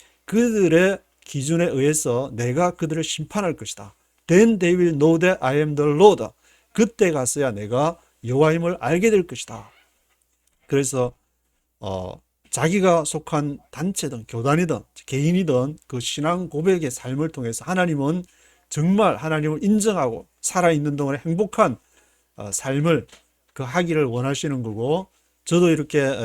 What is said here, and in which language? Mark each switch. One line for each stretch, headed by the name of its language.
Korean: 그들의 기준에 의해서 내가 그들을 심판할 것이다.
English: Then they will know that I am the Lord.
Korean: 그때 가서야 내가 여호와임을 알게 될 것이다. 그래서 자기가 속한 단체든 교단이든 개인이든 그 신앙 고백의 삶을 통해서 하나님은 정말 하나님을 인정하고 살아있는 동안에 행복한 삶을 하기를 원하시는 거고, 저도 이렇게